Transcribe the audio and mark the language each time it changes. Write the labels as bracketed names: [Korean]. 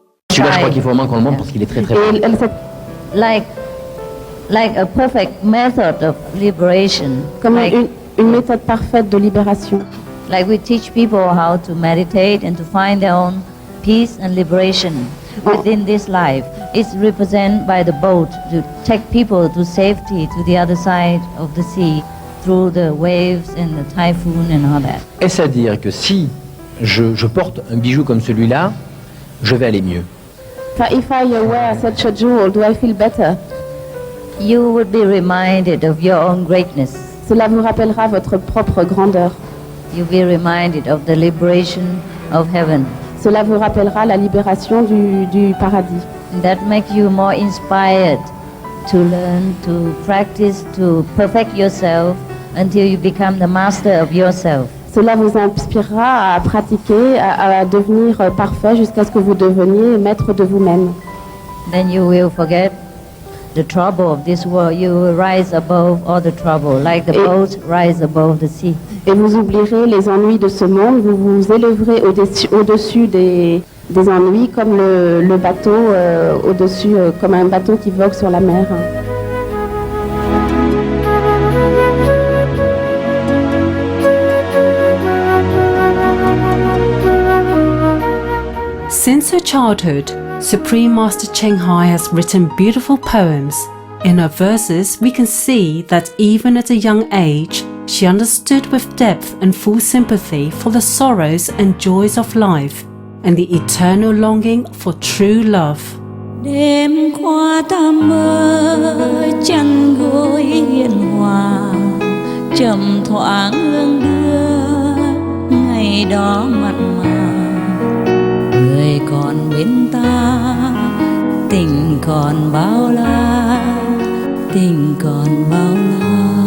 [French] Celui-là, je crois qu'il faut au moins qu'on le montre parce qu'il est très très beau. [English] Like a perfect method of liberation. [French] Comme une méthode parfaite de libération. [English] Like we teach people how to meditate and to find their own peace and liberation within this life. It's represented by the boat to take people to safety to the other side of the sea through the waves and the typhoon and all that. [French] Est-ce à dire que si je porte un bijou comme celui-là, je vais aller mieux? [English] If I wear such a jewel, do I feel better? You would be reminded of your own greatness. [French] Cela vous rappellera votre propre grandeur. [English] You'll be reminded of the liberation of heaven. [French] Cela vous rappellera la libération du paradis. [English] That makes you more inspired to learn, to practice, to perfect yourself until you become the master of yourself. [French] Cela vous inspirera à pratiquer, à devenir parfait jusqu'à ce que vous deveniez maître de vous-même. [English] Then you will forget the trouble of this world. You will rise above all the trouble, like the boat rise above the sea. [French] Et vous oublierez les ennuis de ce monde, vous vous élèverez au-dessus des ennuis comme le bateau au-dessus, comme un bateau qui vogue sur la mer. [English] Since her childhood, Supreme Master Qinghai has written beautiful poems. In her verses, we can see that even at a young age, she understood with depth and full sympathy for the sorrows and joys of life and the eternal longing for true love. [Vietnamese] Đêm qua ta mơ chăn gối hiền hòa, chậm thoáng hương đưa ngày đó mặn mà. Người còn bên ta, tình còn bao la, tình còn bao la.